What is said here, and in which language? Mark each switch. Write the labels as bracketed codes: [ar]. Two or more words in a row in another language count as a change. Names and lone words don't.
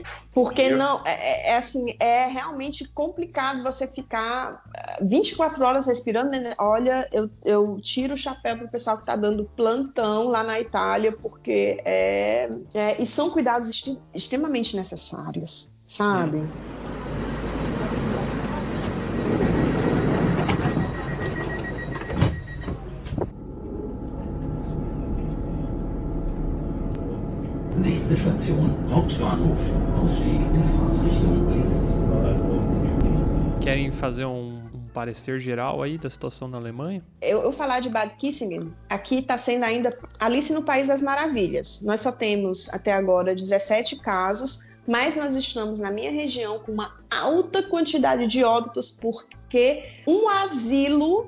[pt] Porque não, assim, é realmente complicado você ficar 24 horas respirando. Né? Olha, eu tiro o chapéu pro pessoal que tá dando plantão lá na Itália, porque e são cuidados extremamente necessários, sabe? [de] Nächste Station, Hauptbahnhof. Ausstieg in Fahrtrichtung links. [pt] Querem fazer um parecer geral aí da situação na Alemanha? Eu falar de Bad Kissingen, aqui está sendo ainda Alice no País das Maravilhas. Nós só temos até agora 17 casos, mas nós estamos na minha região com uma alta quantidade de óbitos porque um asilo...